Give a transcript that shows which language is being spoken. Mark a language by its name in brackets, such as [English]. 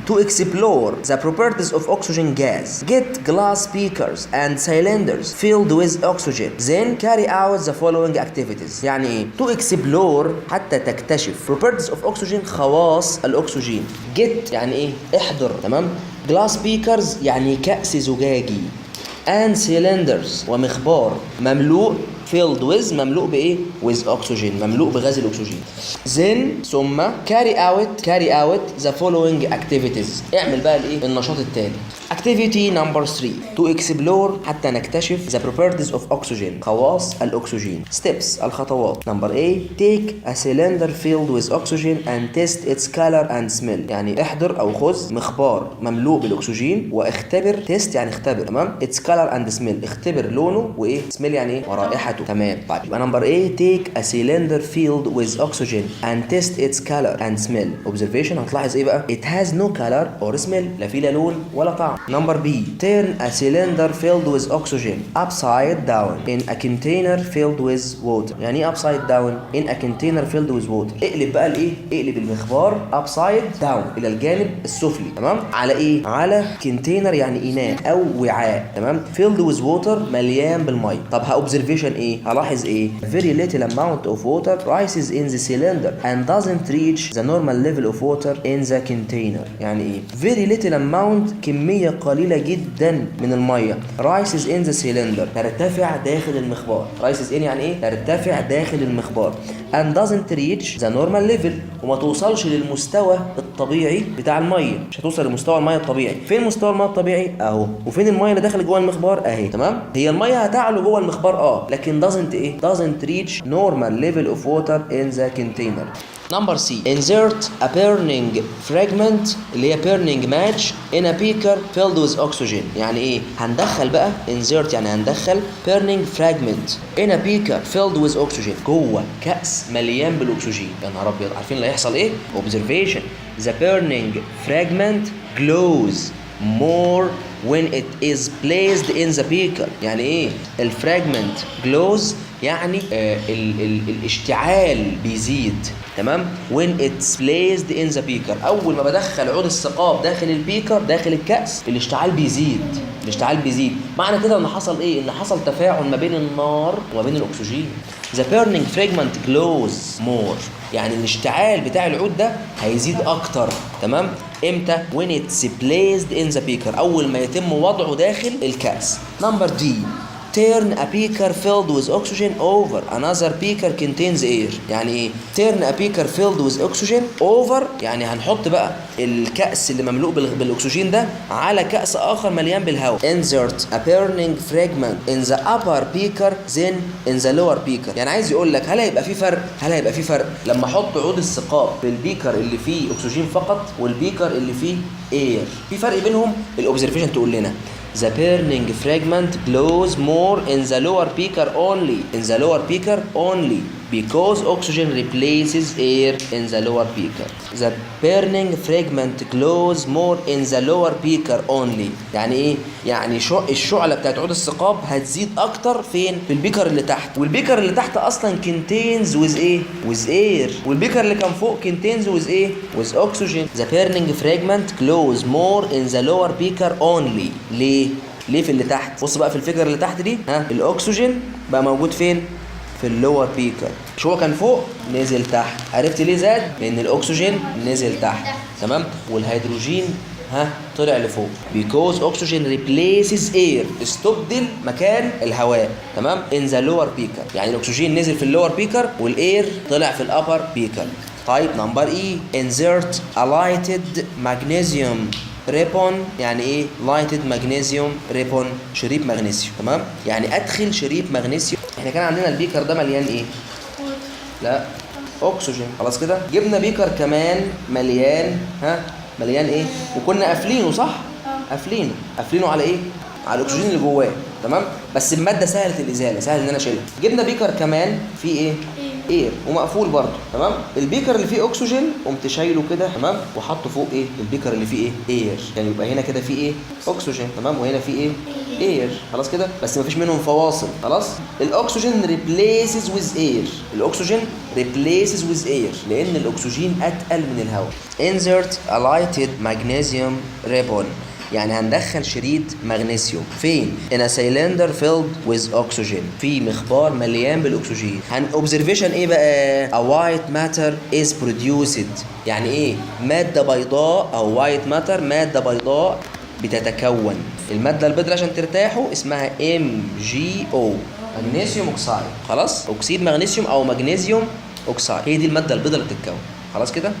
[English] To explore the properties of oxygen gas, get glass beakers and cylinders filled with oxygen. Then carry out the following activities. [Arabic] يعني إيه؟ [English] To explore [Arabic] حتى تكتشف. [English] Properties of oxygen [Arabic] خواص الأكسجين. Get يعني إيه؟ احضر. تمام؟ [English] Glass beakers [Arabic] يعني كأس زجاجي. [English] And cylinders [Arabic] ومخبار مملوء [English] filled with [Arabic] مملوء بإيه؟ [English] with oxygen [Arabic] مملوء بغاز الأكسجين. [English] Then ثم carry out the following activities. [Arabic] اعمل بقى الإيه؟ النشاط التالي. [English] Activity number 3 to explore [Arabic] حتى نكتشف [English] the properties of oxygen [Arabic] خواص الأكسجين. [English] Steps [Arabic] الخطوات. [English] Number A take a cylinder filled with oxygen and test its color and smell. [Arabic] يعني احضر أو خذ مخبار مملوء بالأكسجين واختبر test يعني اختبر تمام [English] its color and smell [Arabic] اختبر لونه وإيه smell يعني إيه ورائحته تمام. طيب يبقى نمبر [English] A take a cylinder filled with oxygen and test its color and smell. [Arabic] Observation هتلاحظ إيه بقى [English] it has no color or smell [Arabic] لا فيه لا لون ولا طعم. [English] Number B turn a cylinder filled with oxygen upside down in a container filled with water. [Arabic] يعني ايه [English] upside down in a container filled with water؟ [Arabic] اقلب بقى الايه؟ اقلب المخبار upside down الى الجانب السفلي تمام؟ على ايه؟ على container يعني اناء او وعاء تمام؟ [English] filled with water [Arabic] مليان بالميه. طب [English] observation [Arabic] ايه؟ هلاحظ ايه؟ [English] very little amount of water rises in the cylinder and doesn't reach the normal level of water in the container. [Arabic] يعني ايه؟ [English] very little amount [Arabic] كميه قليلة جدا من المية [English] rises in the cylinder [Arabic] ترتفع داخل المخبار. rises in يعني ايه؟ ترتفع داخل المخبار [English] and doesn't reach the normal level [Arabic] وما توصلش للمستوى الطبيعي بتاع المية. مش هتوصل لمستوى المية الطبيعي. فين مستوى المية الطبيعي؟ اهو. وفين المية اللي داخل جوه المخبار؟ اهي تمام؟ هي المية هتعلو جوه المخبار لكن doesn't ايه؟ [English] doesn't reach normal level of water in the container. Number C insert a burning fragment [Arabic] اللي هي [English] burning match in a beaker filled with oxygen. [Arabic] يعني ايه؟ هندخل بقى insert يعني هندخل [English] burning fragment in a beaker filled with oxygen [Arabic] جوه كأس مليان بالأكسجين. يا نهار أبيض عارفين اللي هيحصل ايه؟ [English] Observation the burning fragment glows more when it is placed in the beaker. [Arabic] يعني ايه؟ الفراجمنت glows يعني الاشتعال بيزيد تمام [English] when it's placed in the beaker. [Arabic] اول ما بدخل عود الثقاب داخل البيكر داخل الكأس الاشتعال بيزيد. معنى كده ان حصل ايه؟ ان حصل تفاعل ما بين النار وما بين الاكسجين. [English] the burning fragment glows more [Arabic] يعني الاشتعال بتاع العود ده هيزيد اكتر تمام. امتى؟ [English] when it's placed in the beaker [Arabic] اول ما يتم وضعه داخل الكأس. [English] Number D turn a beaker filled with oxygen over another beaker contains air. [Arabic] يعني ايه؟ [English] turn a beaker filled with oxygen over [Arabic] يعني هنحط بقى الكأس اللي مملوء بالأكسجين ده على كأس آخر مليان بالهواء. [English] insert a burning fragment in the upper beaker then in the lower beaker. [Arabic] يعني عايز يقول لك هل هيبقى في فرق لما احط عود الثقاب في البيكر اللي فيه أكسجين فقط والبيكر اللي فيه air؟ في فرق بينهم؟ الأوبزرفيشن تقول لنا [English] the burning fragment glows more in the lower beaker [Arabic] only because oxygen replaces air in the lower beaker. [English] The burning fragment glows more in the lower beaker only. [Arabic] يعني ايه؟ يعني الشعلة بتاعت عود الثقاب هتزيد اكتر فين؟ في البيكر اللي تحت. والبيكر اللي تحت اصلا [English] contains with [Arabic] ايه؟ [English] with air. [Arabic] والبيكر اللي كان فوق [English] contains with [Arabic] ايه؟ [English] with oxygen. The burning fragment glows more in the lower beaker only. [Arabic] ليه في اللي تحت؟ بص بقى في الفكرة اللي تحت دي الأكسجين بقى موجود فين؟ في اللور بيكر. مش هو كان فوق؟ نزل تحت. عرفت ليه زاد؟ لأن الأكسجين نزل تحت تمام؟ والهيدروجين طلع لفوق. [English] because oxygen replaces air [Arabic] استبدل مكان الهواء تمام؟ [English] in the lower beaker [Arabic] يعني الأكسجين نزل في اللور بيكر والإير طلع في الأبر بيكر. طيب [English] Number E insert a lighted magnesium ribbon. [Arabic] يعني ايه لايتد مغنيسيوم ريبون؟ شريط مغنيسيوم تمام. يعني ادخل شريط مغنيسيوم. احنا كان عندنا البيكر ده مليان ايه؟ لا اكسجين. خلاص كده جبنا بيكر كمان مليان مليان ايه؟ وكنا قافلينه صح؟ قافلينه على ايه؟ على الاكسجين اللي جواه تمام. بس الماده سهله الازاله سهل ان انا اشيلها. جبنا بيكر كمان فيه ايه؟ اير ومقفول برضه. تمام. البيكر اللي فيه اكسجين قمت شايله كده، تمام، وحطه فوق ايه البيكر اللي فيه ايه اير، يعني يبقى هنا كده فيه ايه اكسجين، تمام، وهنا فيه ايه اير. خلاص كده، بس مفيش منهم فواصل. خلاص. [English] الاكسجين replaces with air, [Arabic] الاكسجين ريبليسز ويز اير لان الاكسجين اتقل من الهواء. [English] insert a lighted magnesium ribbon، [Arabic] يعني هندخل شريط مغنيسيوم فين؟ [English] in a cylinder filled with oxygen، [Arabic] في مخبار مليان بالاكسجين. observation ايه بقى؟ [English] a white matter is produced، [Arabic] يعني ايه؟ ماده بيضاء او white matter، ماده بيضاء بتتكون. الماده البيضاء عشان ترتاحوا اسمها MgO، مغنيسيوم اوكسيد. خلاص، اكسيد مغنيسيوم او مغنيسيوم اوكسيد، هي دي الماده البيضاء اللي بتتكون. خلاص كده.